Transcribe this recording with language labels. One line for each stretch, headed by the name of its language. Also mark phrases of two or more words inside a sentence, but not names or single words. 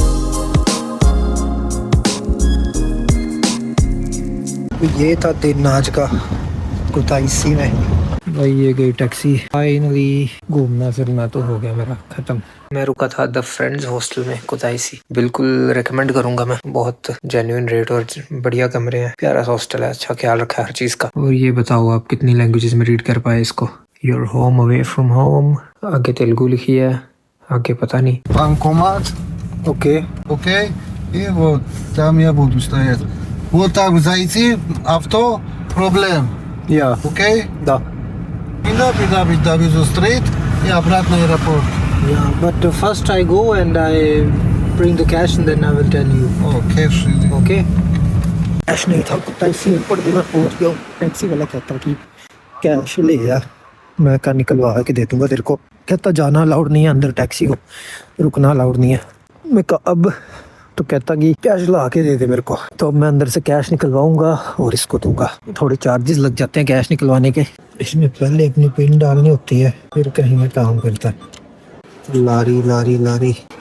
Hindi: ये था दिन आज का कुतैसी में भाई ये गई टैक्सी फाइनली घूमना फिरना तो हो गया मेरा खत्म मैं रुका था द फ्रेंड्स हॉस्टल में कुतैसी बिल्कुल रेकमेंड करूंगा मैं बहुत
English: genuine rate
Hindi: और बढ़िया कमरे हैं प्यारा हॉस्टल है अच्छा ख्याल रखा है हर चीज़ का और ये बताओ आप कितनी लैंग्वेजेस में रीड कर पाए इसको
English: your home away from home
Hindi: आगे तेलुगु लिखी है आगे पता नहीं
Russian: Банкомат,
English: ओके
Russian: окей, и вот там я буду стоять. Вот так зайти, авто, проблем,
Hindi: या
Russian: окей? दा Довезу стрейт и обратно аэропорт.
English: Yeah, but first I go and I bring the cash and then I will tell you.
Russian: О, кэш.
Hindi: ओके कैश नहीं था टैक्सी ऊपर भी मैं पहुंच गया टैक्सी वाला कहता कि कैश ले यार मैं क्या निकलवा के दे दूंगा तेरे को कहता जाना अलाउड नहीं है अंदर टैक्सी को रुकना अलाउड नहीं है मैं कहा अब तो कहता कि कैश ला के दे दे मेरे को तो अब मैं अंदर से कैश निकलवाऊंगा और इसको दूंगा थोड़े चार्जेस लग जाते हैं कैश निकलवाने के इसमें पहले अपनी पिन डालनी होती है फिर कहीं में काम करता है लारी लारी लारी